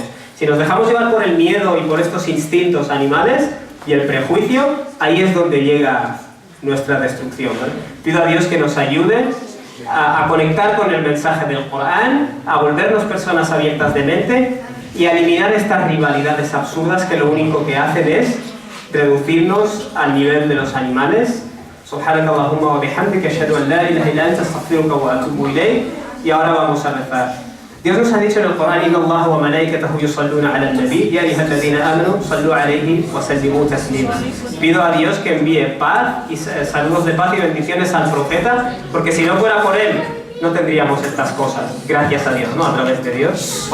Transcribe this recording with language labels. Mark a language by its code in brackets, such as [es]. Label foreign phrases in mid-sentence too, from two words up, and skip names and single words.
[es] Si nos dejamos llevar por el miedo y por estos instintos animales y el prejuicio, ahí es donde llega nuestra destrucción, ¿vale? Pido a Dios que nos ayude a conectar con el mensaje del Corán, a volvernos personas abiertas de mente y a eliminar estas rivalidades absurdas que lo único que hacen es reducirnos al nivel de los animales. [ar] سبحانك اللهم وبحمدك أشهد أن لا إله إلا أنت أستغفرك وأتوب إليك. [es] Y ahora vamos a rezar. Dios nos ha dicho en el Corán: [ar] إن الله وملائكته يصلون على النبي يا أيها الذين آمنوا صلوا عليه وسلموا تسليما. [es] Pido a Dios que envíe paz y saludos de paz y bendiciones al profeta, porque si no fuera por él no tendríamos estas cosas. Gracias a Dios, ¿no? A través de Dios.